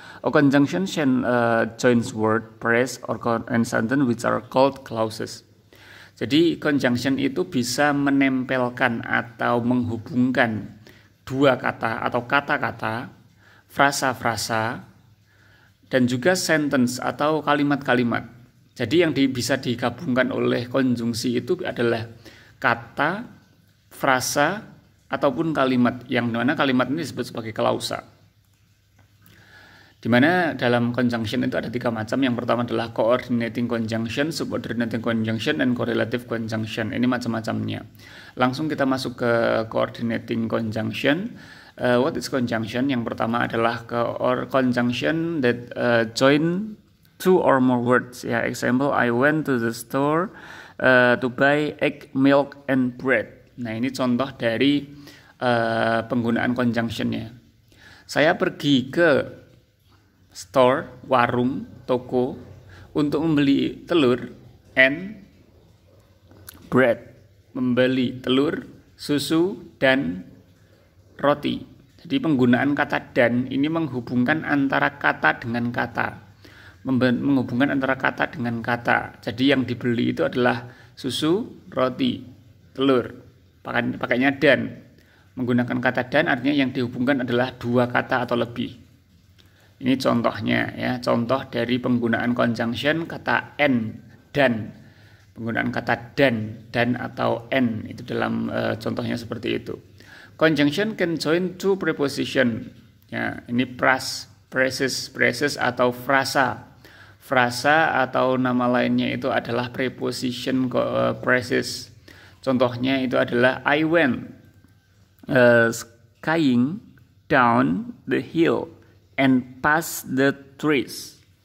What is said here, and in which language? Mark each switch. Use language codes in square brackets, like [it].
[en] A conjunction joins word, phrase, or sentence which are called clauses. [id] Jadi conjunction itu bisa menempelkan atau menghubungkan dua kata atau kata-kata, frasa-frasa, dan juga sentence atau kalimat-kalimat. Jadi yang bisa digabungkan oleh konjungsi itu adalah kata, frasa, ataupun kalimat, yang mana kalimat ini disebut sebagai klausa. Di mana dalam conjunction itu ada tiga macam. Yang pertama adalah coordinating conjunction, subordinating conjunction, dan correlative conjunction. Ini macam-macamnya. Langsung kita masuk ke coordinating conjunction. [en] What is conjunction? [id] Yang pertama adalah [en] conjunction that join two or more words. Ya, example, I went to the store to buy egg, milk, and bread. [id] Nah, ini contoh dari penggunaan conjunctionnya. Saya pergi ke store, warung, toko untuk membeli telur [en] and bread, [id] membeli telur, susu, dan roti. Jadi penggunaan kata dan ini menghubungkan antara kata dengan kata. Menghubungkan antara kata dengan kata. Jadi yang dibeli itu adalah susu, roti, telur. Pakainya dan. Menggunakan kata dan artinya yang dihubungkan adalah dua kata atau lebih. Ini contohnya ya, contoh dari penggunaan conjunction kata and, dan. Penggunaan kata dan atau and itu dalam contohnya seperti itu. [en] Conjunction can join two preposition. [id] Ya, ini phrases atau frasa. Frasa atau nama lainnya itu adalah preposition phrases. Contohnya itu adalah [en] I went skiing down the hill and past the trees.